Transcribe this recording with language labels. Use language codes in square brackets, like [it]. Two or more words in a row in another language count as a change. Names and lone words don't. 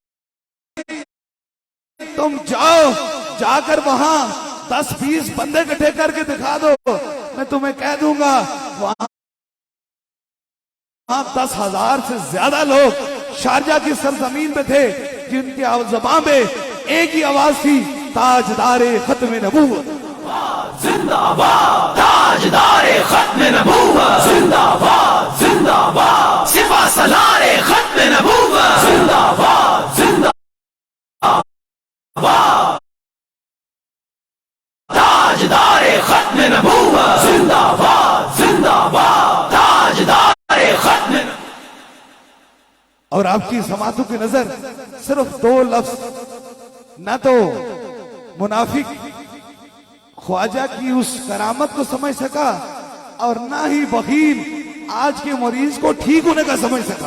[ur] تم جاؤ, جا کر وہاں 10-20 بندے اکٹھے کر کے دکھا دو, میں تمہیں کہہ دوں گا وہاں 10,000 سے زیادہ لوگ شارجہ کی سرزمین پہ تھے جن کی زبان میں ایک ہی آواز تھی, تاجدار ختم نبوت زندہ باد. تاجدار ختم نبوت زندہ باد زندہ باد سپہ سالار ختم نبوت زندہ باد زندہ باد. تاجدار ختم نبوت زندہ باد زندہ باد تاجدار ختم. اور آپ کی سماعتوں کی نظر صرف 2 لفظ, نہ تو منافق خواجہ کی اس کرامت کو سمجھ سکا اور نہ ہی بخیل آج کے مریض کو ٹھیک ہونے کا سمجھ سکا.